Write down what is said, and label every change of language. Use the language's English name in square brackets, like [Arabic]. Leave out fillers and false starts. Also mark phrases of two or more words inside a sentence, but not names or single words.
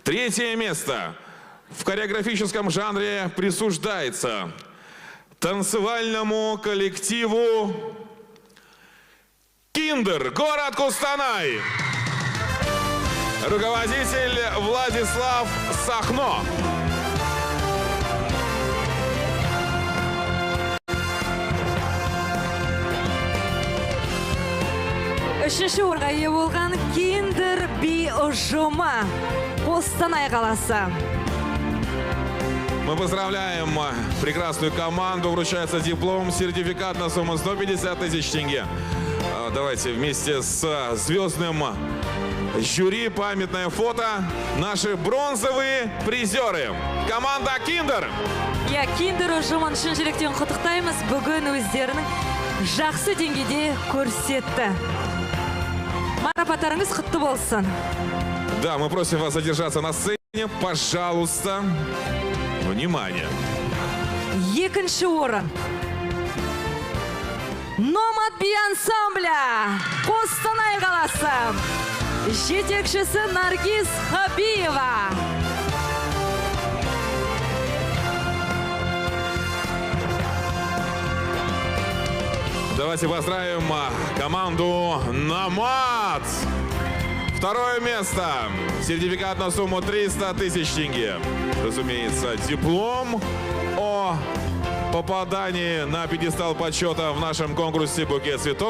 [Russian] Третье место в хореографическом жанре присуждается танцевальному коллективу «Киндер», город Кустанай. Руководитель Владислав Сахно. [Kazakh] Үшінші орынға ие болған «Киндер» би ұжымы Қостанай қаласы. [Russian] Мы поздравляем прекрасную команду. Вручается диплом, сертификат на сумму 150 тысяч тенге. Давайте вместе с звездным жюри памятное фото. Наши бронзовые призеры. Команда «Киндер». [Kazakh] Я «Киндер» ұжымын шын жүректен құттықтаймыз. Бүгін өздерінің жақсы деңгейде көрсетті. Марапаттарыңыз құтты болсын. [Russian] Да, мы просим вас задержаться на сцене. Пожалуйста. Внимание. [Kazakh] Екінші орын. Номад би ансамбля Қостанай қаласы. Жетекшісі Наргиз Хабиева. [Russian] Давайте поздравим команду «Номад». Второе место. Сертификат на сумму 300 тысяч тенге. Разумеется, диплом о попадании на пьедестал почета в нашем конкурсе «Букет цветов».